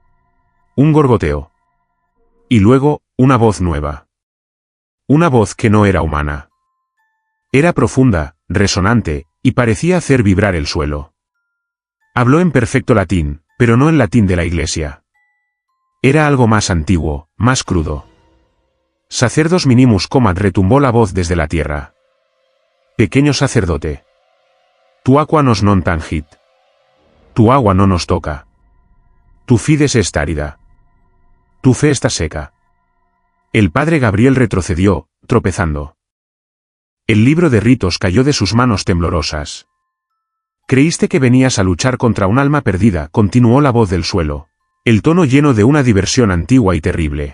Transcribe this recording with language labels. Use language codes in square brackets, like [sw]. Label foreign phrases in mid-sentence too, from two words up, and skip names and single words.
[es] Un gorgoteo. Y luego, una voz nueva. Una voz que no era humana. Era profunda, resonante, y parecía hacer vibrar el suelo. Habló en perfecto latín, pero no el latín de la iglesia. Era algo más antiguo, más crudo. [la] Sacerdos minimus comat, [es] retumbó la voz desde la tierra. Pequeño sacerdote. [la] Tu aqua nos non tangit. [es] Tu agua no nos toca. [la] Tu fides est árida. [es] Tu fe está seca. El padre Gabriel retrocedió, tropezando. El libro de ritos cayó de sus manos temblorosas. Creíste que venías a luchar contra un alma perdida, continuó la voz del suelo, el tono lleno de una diversión antigua y terrible.